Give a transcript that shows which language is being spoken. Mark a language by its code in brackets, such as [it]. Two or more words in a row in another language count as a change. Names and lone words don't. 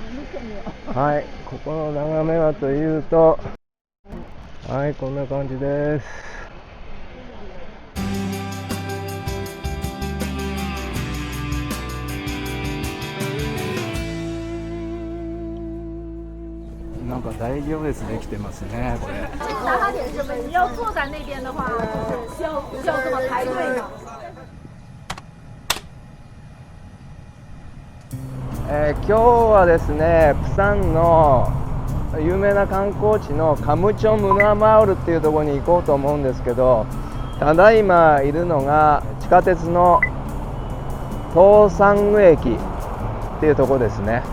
[ja] はい、ここの眺めはというと、はい、こんな感じです。なんか大行列できてますね、これ。 [zh] 你要坐在那边的话，就是需要这么排队呢。 [ja] 今日はですね、プサンの有名な観光地のカムチョムナマウルっていうところに行こうと思うんですけど、ただいまいるのが地下鉄のトーサング駅っていうところですね。